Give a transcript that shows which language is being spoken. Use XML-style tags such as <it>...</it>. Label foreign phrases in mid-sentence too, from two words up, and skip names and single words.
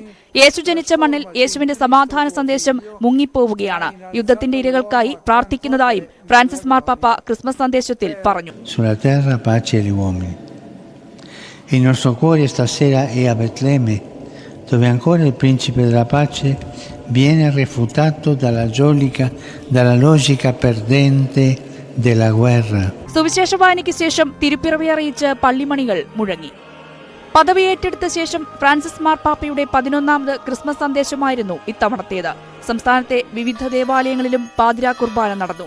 <ml>യേശു ജനിച്ച മണ്ണിൽ യേശുവിന്റെ സമാധാന സന്ദേശം മുങ്ങിപ്പോവുകയാണ്. യുദ്ധത്തിന്റെ ഇരകൾക്കായി പ്രാർത്ഥിക്കുന്നതായും ഫ്രാൻസിസ് മാർപ്പാപ്പ ക്രിസ്മസ് സന്ദേശത്തിൽ പറഞ്ഞു.</ml> <it>Sulla terra pace agli uomini. Il nostro cuore stasera è a Betlemme, dove ancora il principe della pace viene refutato dalla logica perdente della guerra.</it> <ml>സുവിശേഷ വായനയ്ക്ക് ശേഷം തിരുപ്പിറവി അറിയിച്ച് പള്ളിമണികൾ മുഴങ്ങി. പദവി ഏറ്റെടുത്ത ശേഷം ഫ്രാൻസിസ് മാർപ്പാപ്പയുടെ 11ാമത് ക്രിസ്മസ് സന്ദേശമായിരുന്നു ഇത്തവണത്തേത്. സംസ്ഥാനത്തെ വിവിധ ദേവാലയങ്ങളിലും പാതിരാ കുർബാന നടന്നു.</ml>